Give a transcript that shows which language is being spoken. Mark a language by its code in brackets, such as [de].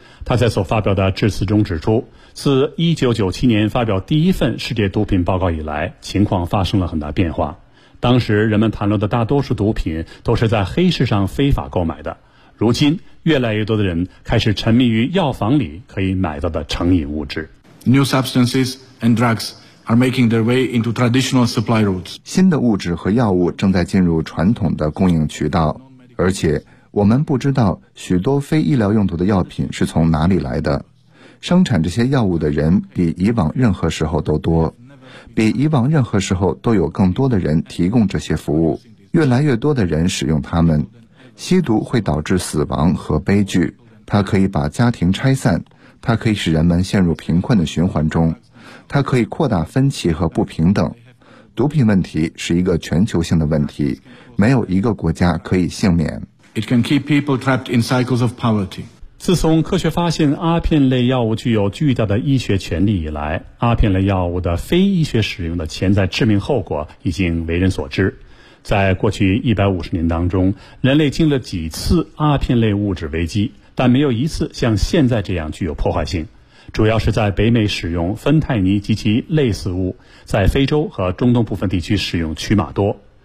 [zh] 他在所发表的致辞中指出，自1997年发表第一份世界毒品报告以来，情况发生了很大变化。当时人们谈论的大多数毒品都是在黑市上非法购买的，如今越来越多的人开始沉迷于药房里可以买到的成瘾物质。 [en] New substances and drugsare making their way into traditional supply routes. [zh] 新的物质和药物正在进入传统的供应渠道，而且我们不知道许多非医疗用途的药品是从哪里来的。生产这些药物的人比以往任何时候都多，比以往任何时候都有更多的人提供这些服务，越来越多的人使用它们。吸毒会导致死亡和悲剧，它可以把家庭拆散，它可以使人们陷入贫困的循环中，它可以扩大分歧和不平等。毒品问题是一个全球性的问题，没有一个国家可以幸免。 [en] It can keep people trapped in cycles of poverty. [zh] 自从科学发现阿片类药物具有巨大的医学潜力以来，阿片类药物的非医学使用的潜在致命后果已经为人所知。在过去150年当中，人类经历了几次阿片类物质危机，但没有一次像现在这样具有破坏性，主要是在北美使用芬太尼及其类似物，在非洲和中东部分地区使用曲马多。